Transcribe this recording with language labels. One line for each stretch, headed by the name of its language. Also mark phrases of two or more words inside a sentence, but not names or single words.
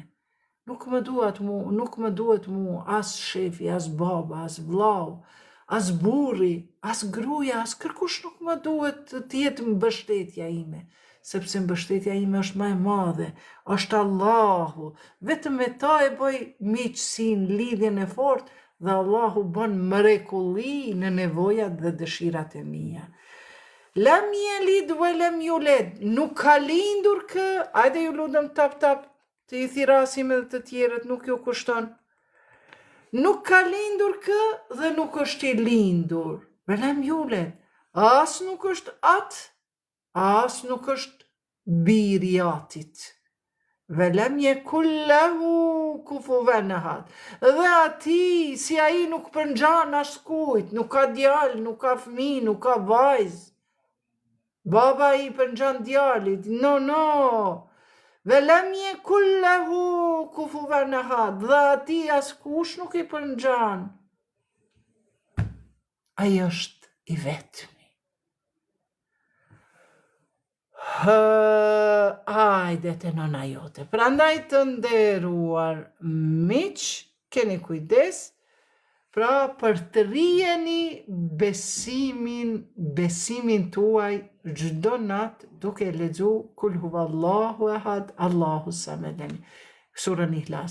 Albanian: Nuk më duhet mu as shefi, as baba, as vllau, as burri, as gruaja, as kërkush nuk më duhet të jetë mbështetja ime, sepse mbështetja ime është më e madhe, është Allahu. Vetëm me ta e bëj miqësinë, lidhjen e fortë, dhe Allahu bën mrekulli në nevojat dhe dëshirat e mia.
Arabic: لم يلد ولم يولد,
Albanian: nuk ka lindur kë, ajde ju lutem tap, të i thirasim edhe të tjerët, nuk ju kushton. Nuk ka lindur kë dhe nuk është i lindur.
Arabic: ولم يولد,
Albanian: as nuk është atë, as nuk është biri i atit.
Arabic: ولم يكن له كفوا أحد.
Albanian: Dhe ati, si ai nuk përngjan askujt, nuk ka djalë, nuk ka fëmijë, nuk ka vajzë. Baba i përngjan djalit, no.
Arabic: ولم يكن له كفوا أحد.
Albanian: Dhe ati askush nuk i përngjan. Ai është i vetmi. Ajde të nëna jote. Prandaj të nderuar miq, keni kujdes, pra për të rrijeni besimin tuaj çdo natë duke lexu
Arabic: قل هو الله أحد الله الصمد,
Albanian: surën Ihlas.